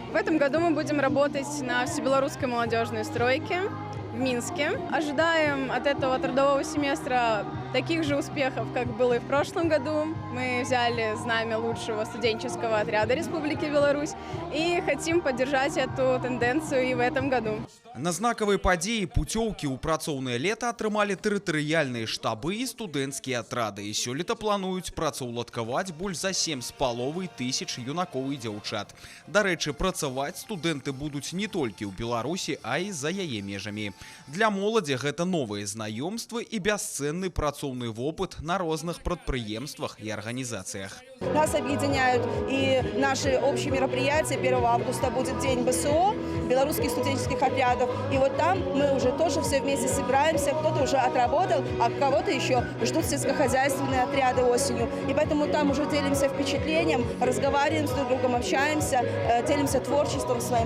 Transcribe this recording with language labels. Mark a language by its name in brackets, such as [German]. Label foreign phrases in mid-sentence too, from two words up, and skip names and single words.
[Russian] В этом году мы будем работать на всебелорусской молодежной стройке в Минске. Ожидаем от этого трудового семестра таких же успехов, как было и в прошлом году. Мы взяли знамя лучшего студенческого отряда Республики Беларусь и хотим поддержать эту тенденцию и в этом году. [Belarusian] На знакавай падзеі путёўкі ў працоўнае лета атрымалі тэрытарыяльныя штабы і студэнцкія атрады. І сёлета плануюць працаўладкаваць больш за 7,5 тысяч юнакоў і дзяўчат. Дарэчы, працаваць студэнты будуць не толькі ў Беларусі, а і за яе межамі. Для моладзі гэта новыя знаёмствы і бясцэнны працоўны вопыт на розных прадпрыемствах і арганізацыях. [Russian] Нас объединяют и наши общие мероприятия. 1 августа будет День БСО, белорусских студенческих отрядов. И вот там мы уже тоже все вместе собираемся. Кто-то уже отработал, а кого-то еще ждут сельскохозяйственные отряды осенью. И поэтому там уже делимся впечатлением, разговариваем с друг другом, общаемся, делимся творчеством своим.